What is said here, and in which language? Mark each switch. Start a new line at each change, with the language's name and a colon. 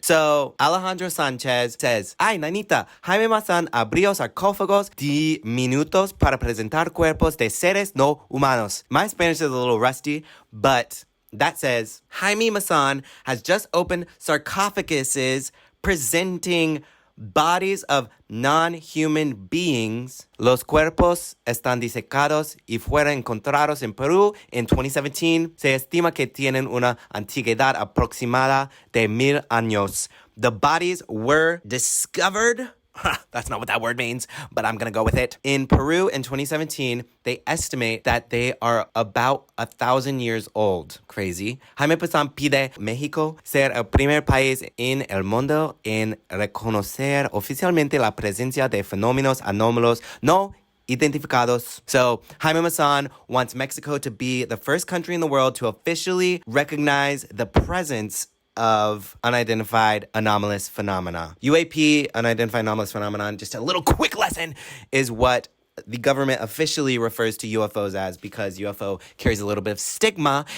English: So Alejandro Sanchez says,
Spanish: "Ay, nanita, Jaime Maussan abrió sarcófagos diminutos para presentar cuerpos de seres no humanos."
English: My Spanish is a little rusty, but that says, Jaime Maussan has just opened sarcophaguses presenting bodies of non-human beings.
Spanish: Los cuerpos están disecados y fueron encontrados en Perú en 2017. Se estima que tienen una antigüedad aproximada de 1000 años.
English: The bodies were discovered. That's not what that word means, but I'm going to go with it. In Peru in 2017, they estimate that they are about 1,000 years old. Crazy.
Spanish: Jaime Maussan pide México ser el primer país en el mundo en reconocer oficialmente la presencia de fenómenos anómalos no identificados.
English: So Jaime Maussan wants Mexico to be the first country in the world to officially recognize the presence of unidentified anomalous phenomena. UAP, unidentified anomalous phenomenon, just a little quick lesson, is what the government officially refers to UFOs as, because UFO carries a little bit of stigma.